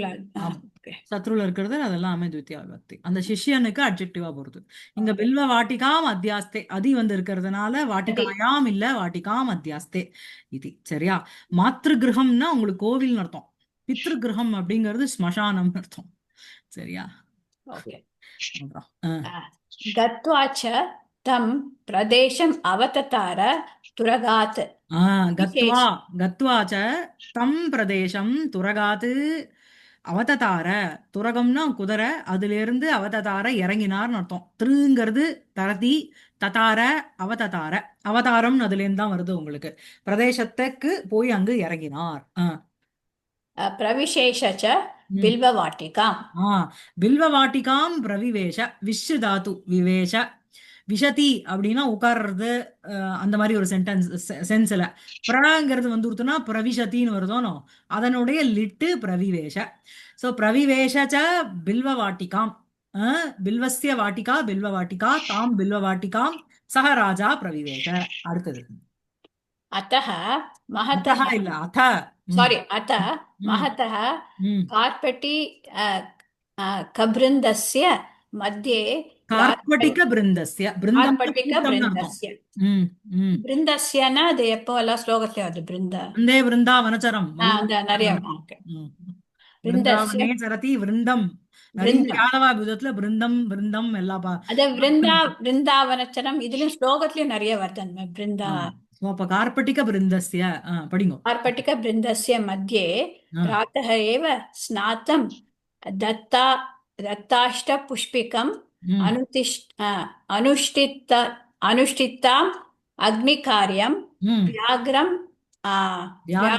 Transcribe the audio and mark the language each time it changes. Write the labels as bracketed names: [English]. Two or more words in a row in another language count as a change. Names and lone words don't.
[Tamil] ஆமா சத்ருல இருக்கிறது அதெல்லாம் துவித்தியா விபக்தி அந்த சிஷ்யனுக்கு அட்ஜெக்டிவா போறது. இங்க பில்வ வாட்டிகாம் அத்தியாஸ்தே அதி வந்து இருக்கிறதுனால வாட்டிகாயாம் இல்ல வாட்டிகாம் அத்தியாஸ்தே இது. சரியா? மாத்ரு கிரகம்னா உங்களுக்கு கோவில்னு அர்த்தம். பித்ரு கிரகம் அப்படிங்கிறது ஸ்மசானம்னு அர்த்தம். சரியா? ஓகே. அப்புறம் [Sanskrit] गत्वा च तं प्रदेशम् अवततार तुरगात्. गत्वा गत्वा च तं प्रदेशं तुरगात् अवततार [Tamil] துரகம்னா குதிரை, அதுல இருந்து அவததார இறங்கினார்னு அர்த்தம். திருங்கிறது தரதி, ததார அவததார, அவதாரம்னு அதுல இருந்து தான் வருது உங்களுக்கு. பிரதேசத்துக்கு போய் அங்கு இறங்கினார். [Sanskrit] प्रविशेष च ம். बिल्ववाटिकाम् [Tamil] பில்வவாட்டிகாம் பிரவிவேஷ, விஷ்ஷு தாத்து விவேஷ, விஷதி அப்படின்னா உட்கார்றது, அந்த மாதிரி ஒரு சென்ஸ்ல. பிரங்கிறது வந்துருத்துனா பிரவிஷத்தின்னு வருதோனோ, அதனுடைய லிட்டு பிரவிவேஷ. ஸோ பிரவிவேஷ பில்வவாட்டிகாம், [Sanskrit] बिल्वस्य वाटिका बिल्ववाटिका तां बिल्ववाटिकां स राजा प्रविवेश. [Tamil] அடுத்தது [Sanskrit] अतः महतः [Tamil] அத்தஹ இல்ல அத. ம், [Sanskrit] सॉरी अतः ம், महतः ம். कार्पेटी कबृन्दस्य मध्ये [Tamil] கார்பட்டிக பிருந்தஸ்ய, பிருந்தம்னா [Sanskrit] कार्पटिक [Tamil] கூட்டம்னு அர்த்தம். [Sanskrit] बृन्दस्य ம், ம். [Tamil] बृन्दस्यना அது எப்போ எல்லாம் ஸ்லோகத்துல வருது பிருந்த [Sanskrit] வந்தே விருந்தாவனச்சரம் [Tamil] அந்த நிறைய இருக்கு. பிருந்தஸ்ய [Sanskrit] விருந்தாவனே சரதி விருந்தம். நிறைய [Tamil] பிருந்தம் யாதவா விதத்துல பிருந்தம் விருந்தம் எல்லாம் அது பிருந்தாவனச்சரம் இதுலயும் ஸ்லோகத்திலயும் நிறைய வருது அந்த மாதிரி பிருந்தா அப்ப கார்பட்டிக பிருந்தஸ்ய படிங்கோ. [Sanskrit] कार्पटिक बृन्दस्य मध्ये ஆ, प्रातः एव स्नातं दत्ता दत्ताष्टपुष्पिकम् ம், अनुष्ठिताम् अग्निकार्यं ம். व्याघ्रं [Tamil] வியாக்ர